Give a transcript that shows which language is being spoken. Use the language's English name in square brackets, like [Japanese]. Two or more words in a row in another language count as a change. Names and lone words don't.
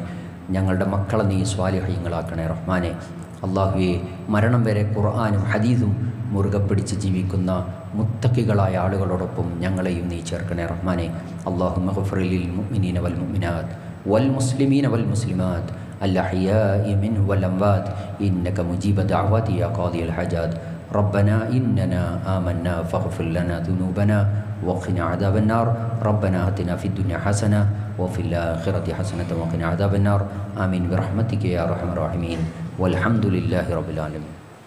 [Malayalam] ഞങ്ങളുടെ മക്കളെ നീ സ്വാലിഹീങ്ങളാക്കണേ റഹ്മാനെ. അള്ളാഹുവെ മരണം വരെ ഖുർആനും ഹദീസും മുറുകെ പിടിച്ച് ജീവിക്കുന്ന മുത്തഖികളായ ആളുകളോടൊപ്പം ഞങ്ങളെയും നീ ചേർക്കണേ റഹ്മാനെ. [Arabic] اللهم اغفر للمؤمنين والمؤمنات والمسلمين والمسلمات الأحياء منهم والأموات إنك مجيب الدعوات يا قاضي الحاجات. ربنا إننا آمنا فاغفر لنا ذنوبنا وقنا عذاب النار. ربنا آتنا في الدنيا حسنة وفي الآخرة حسنة وقنا عذاب النار. آمين برحمتك يا أرحم الراحمين والحمد لله رب العالمين.